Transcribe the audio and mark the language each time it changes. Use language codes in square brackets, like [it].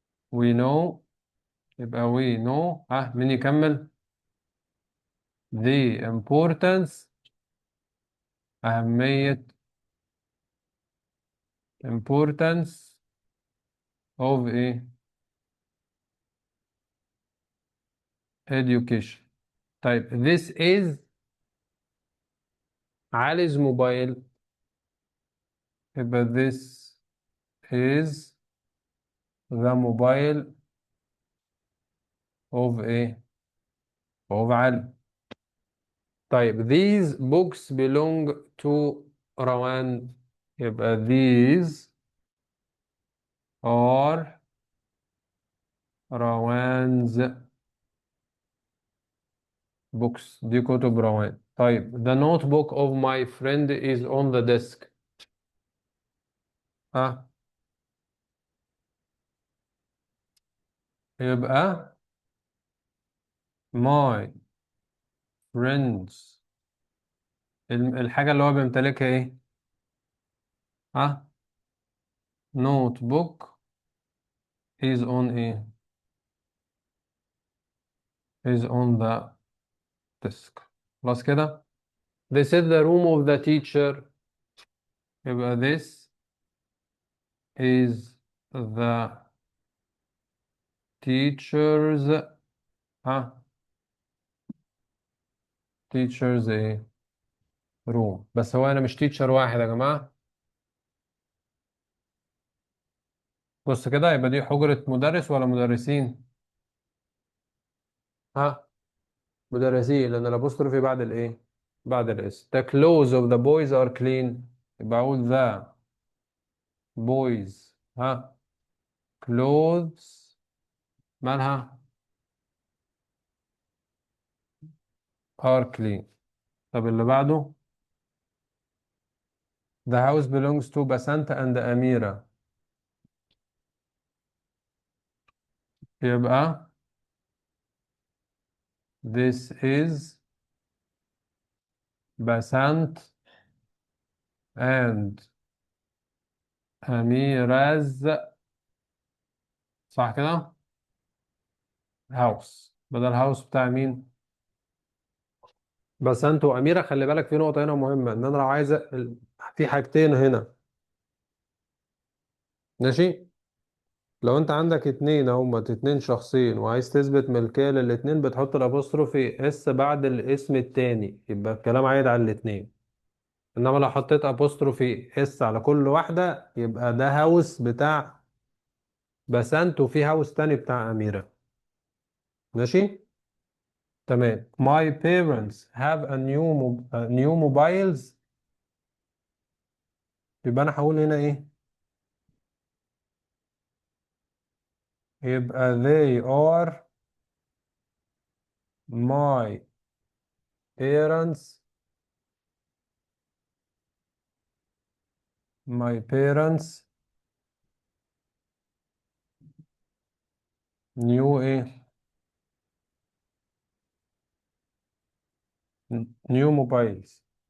[en] we know. يبقى we know [ar] مين يكمل [en] the importance أهمية importance of ايه education. طيب this is علي's موبايل. يبقى this is the mobile of ايه of علي. طيب these books belong to Rawan. يبقى these are روان's books. [ar] دي كتب روان. [en] طيب the notebook of my friend is on the desk. [ar] ها يبقى my friends الحاجة اللي هو بيمتلكها ايه ها [en] notebook is on [ar] ايه [en] is on the desk. [ar] خلاص كده. [en] this is the room of the teacher. يبقى this is the teacher's ها teacher's ايه room. [ar] بس هو انا مش تيتشر واحد يا جماعة. بص كده يبقى دي حجرة مدرس ولا مدرسين مدرسين لان الابوستروفي بعد الايه بعد الاس. [en] the clothes of the boys are clean. [ar] يبقى اقول [en] the boys clothes مالها are clean. طب اللي بعده the house belongs to Basant and Amira. يبقى this is Basant and Amira. [ar] صح كده house بدل house بتاع مين بسنت وأميرة. خلي بالك في نقطة هنا مهمة ان انا لو عايز في حاجتين هنا ماشي. لو انت عندك اتنين هما اتنين شخصين وعايز تثبت ملكية للاتنين بتحط الابوستروفي اس بعد الاسم التاني يبقى الكلام عايد على الاتنين. انما لو حطيت ابوستروفي اس على كل واحدة يبقى ده هاوس بتاع بسنت وفي هاوس تاني بتاع اميرة. ماشي تمام. [en] my parents have a new mobiles. [ar] يبقى انا هقول هنا ايه يبقى [en] they are my parents my parents new ايه new mobiles.